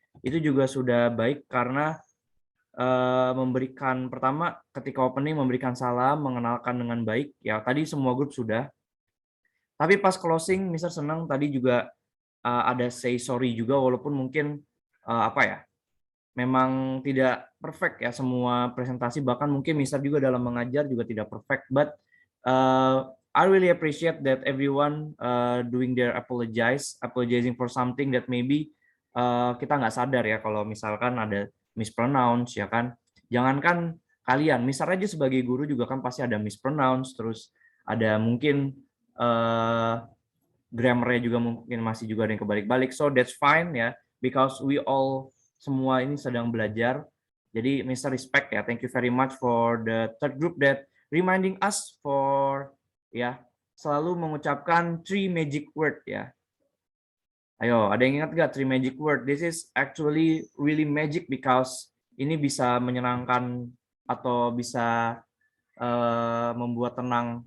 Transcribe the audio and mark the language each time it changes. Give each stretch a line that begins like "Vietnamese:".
Indonesian: Itu juga sudah baik karena memberikan pertama ketika opening memberikan salam, mengenalkan dengan baik ya. Tadi semua grup sudah. Tapi pas closing Mister senang tadi juga ada say sorry juga walaupun mungkin apa ya? Memang tidak perfect ya semua presentasi, bahkan mungkin Mister juga dalam mengajar juga tidak perfect, but
English: I really appreciate that everyone doing their apologizing for something that maybe kita nggak sadar ya kalau misalkan ada mispronounce ya kan.
Indonesian: Jangankan kalian, misal aja sebagai guru juga kan pasti ada mispronounce, terus ada mungkin grammarnya juga mungkin masih juga ada yang kebalik-balik. So that's fine ya, because we all semua ini sedang belajar. Jadi Mr.
English: Respect ya, thank you very much for the third group that reminding us for ya selalu mengucapkan 3 magic word ya.
Indonesian: Ayo, ada yang ingat gak 3 magic word? This is actually really magic because ini bisa menyenangkan atau bisa membuat tenang.